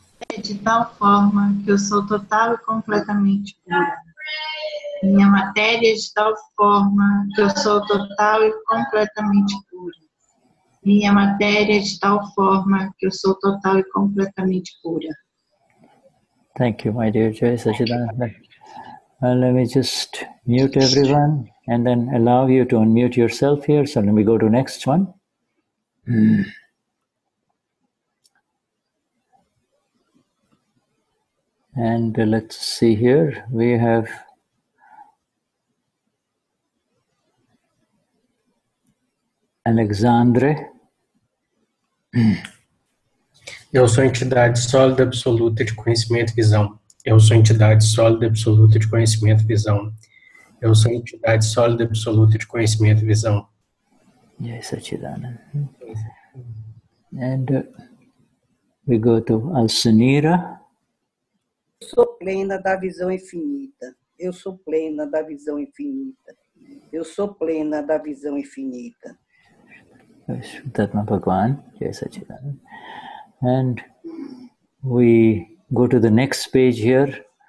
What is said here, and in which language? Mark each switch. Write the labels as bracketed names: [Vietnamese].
[Portuguese] É de tal forma que eu sou total e completamente pura. Minha matéria é de tal forma que eu sou total e completamente pura. Minha matéria é de tal forma que eu sou total e completamente pura. [English] Thank you, my dear Jai Sachidanand. Let me just mute everyone and then allow you to unmute yourself here. So let me go to next one. And let's see here. We have Alexandre. [Portuguese] Eu sou entidade sólida absoluta de conhecimento e visão. Eu sou entidade sólida absoluta de conhecimento e visão. Eu sou entidade sólida absoluta de conhecimento e visão. [English] Yes, Sachidanand. And we go to Alcinira. [Portuguese] Eu sou plena da visão infinita. Eu sou plena da visão infinita. Eu sou plena da visão infinita. [English] Vishuddhatma Bhagwan. Yes, Sachidanand. And we go to the next page here.